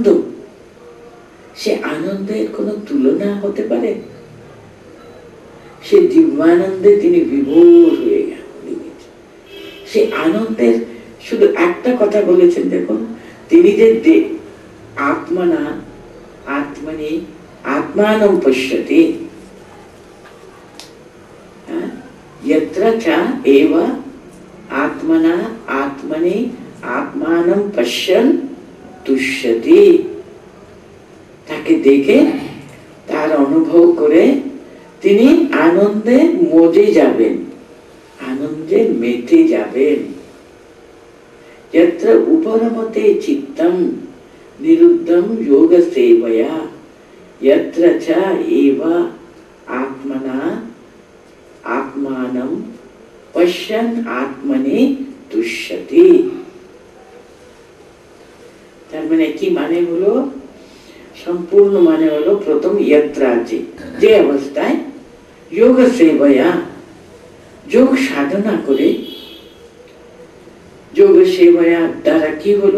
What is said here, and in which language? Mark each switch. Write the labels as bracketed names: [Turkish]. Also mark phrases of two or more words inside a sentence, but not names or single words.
[Bangla] সে আনন্দের কোনো তুলনা হতে পারে? সে দিব্যানন্দে তিনি বিভোর হয়ে গেলেন। সে আনন্দের শুধু একটা কথা বলেছেন, দেখুন, তিনি যে [Sanskrit] আত্মনা আত্মনি আত্মানম পশ্যতি, यत्र च एव आत्मना आत्मनि आत्मानं पश्यन् तुष्यति। [Bangla] তাকে দেখে তার অনুভব করে তিনি আনন্দে মজে যাবেন, আনন্দে মেতে যাবেন। [Sanskrit] यत्र उपरमते चित्तं निरुद्धं योग सेवया यत्र च एव आत्मना आत्मानं पश्यन् आत्मनि तुष्यति। [Bangla] তার মানে কি মানে হলো? সম্পূর্ণ মানে হলো, প্রথম यत्र আছে, যে অবস্থায় [Sanskrit] যোগ সেবয়া, [Bangla] যোগ সাধনা করে, [Sanskrit] যোগ সেবয়া [Bangla] দ্বারা কি হলো?